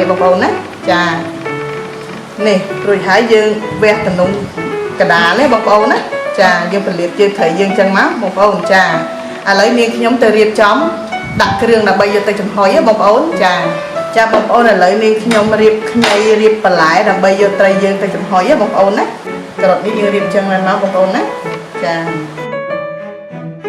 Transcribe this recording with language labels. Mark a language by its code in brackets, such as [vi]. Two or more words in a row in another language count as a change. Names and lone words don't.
[km] បងប្អូនណាចានេះរួចហើយយើងវះតំណុងកដាលនេះបងប្អូនណាចាយើងពលាតជើងត្រីយើងចឹងមកបងប្អូនចាឥឡូវនាងខ្ញុំទៅរៀបចំដាក់គ្រឿងដើម្បីយកទៅចំហុយបងប្អូនចាបងប្អូនឥឡូវនាងខ្ញុំរៀបខ្ញីរៀបបន្លែដើម្បីយកត្រីយើងទៅចំហុយបងប្អូនណា [ms] Karot ni dia macam mana bang kawan nak? Macam